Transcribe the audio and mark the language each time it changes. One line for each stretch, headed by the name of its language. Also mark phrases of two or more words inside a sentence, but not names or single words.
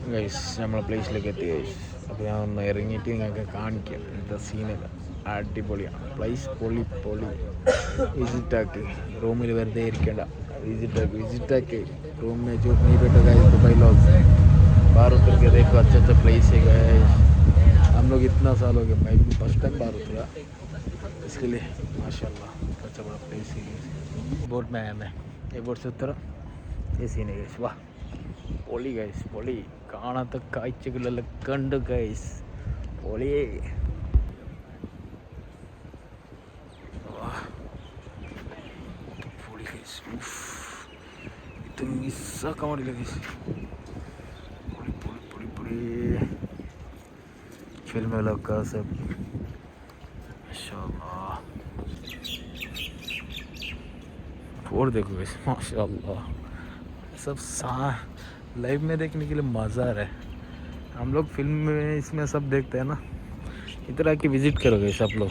Malayalam: ഗൈസ് നമ്മളെ പ്ലേസിലേക്ക് എത്തി ഗൈസ്. അപ്പോൾ ഞാൻ ഒന്ന് ഇറങ്ങിയിട്ട് നിങ്ങൾക്ക് കാണിക്കാം എന്താ സീനൊക്കെ. അടിപൊളിയാണ് പ്ലേസ്, പൊളി പൊളി. വിസിറ്റാക്ക്, റൂമിൽ വെറുതെ ഇരിക്കേണ്ട,
Hindi: विजिटाके रूम में जो नहीं बैठा गाइस दुबई लोग बाहर उतर के देखो अच्छा अच्छा प्लेस है गाइस. हम लोग इतना साल हो गया, मैं भी
English: first time
Hindi: बाहर उतरा, इसके लिए माशाल्लाह अच्छा बड़ा प्लेस है. बोट में आया मैं, ये बोट से उतरा, ये सीन है गाइस.
Malayalam: वाह പൊളി ഗൈസ് പൊളി. കാണാത്ത കാഴ്ചകളെല്ലാം കണ്ടു ഗൈസ്. പൊളി പൊളി ഗൈസ്. ഇത് മിസ്സാക്കാൻ പാടില്ല ഗൈസ്. പൊളി പൊളി പൊളി പൊളി.
Hindi: फिल्म लगा सब माशाल्लाह. और देखो गैस माशाल्लाह सब लाइव में देखने के लिए मज़ा आ रहा है. हम लोग फिल्म में इसमें सब देखते हैं ना, इधर आके विज़िट करोगे सब लोग.